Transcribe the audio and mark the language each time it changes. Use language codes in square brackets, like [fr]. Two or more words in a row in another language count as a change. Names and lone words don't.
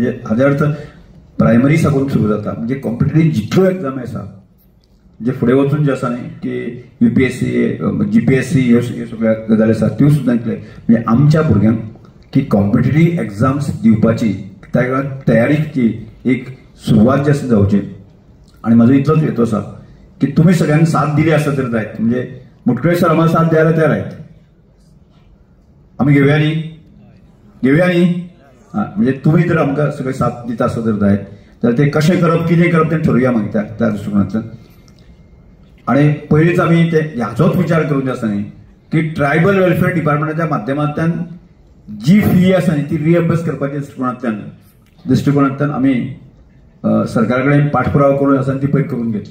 [kok] म्हणजे हाजे अर्थ प्रायमरी साकून सुरू जाता म्हणजे कॉम्पिटेटिव्ह जितल्यो एग्जामी आसा जे फुडें वचून जे आसा न्ही की UPSC GPSC ह्यो सगळ्या गजाली आसा त्यो सुद्दां म्हणजे आमच्या भुरग्यांक की [en] competitive exams [kok] दिवपाची त्या तयारीची एक सुरवात जी आसा जावची. आणि म्हजो इतलोच हेतू आसा की तुम्ही सगळ्यांनी साथ दिली आसा तर जायत म्हणजे मुटकुळे सर [mr] आम्हाला साथ द्यायला तयार आहेत. [kok] आम्ही घेऊया न्ही म्हणजे तुम्ही जर आमकां सगळे साथ दिता आसा तर जायत जाल्यार ते कशें करप कितें करप तें ठरवया मागीर त्या दृश्टिकोनांतल्यान. आणि पयलींच आमी ते ह्याचोच विचार करून जे आसा न्ही की [en] tribal welfare [kok] डिपार्टमेंटाच्या माध्यमांतल्यान जी फी आसा न्ही ती रिएम्बर्स करपाच्या दृष्टिकोनांतल्यान आमी सरकारा कडेन पाठपुरावो करून आसा ती पयर करून घेतली.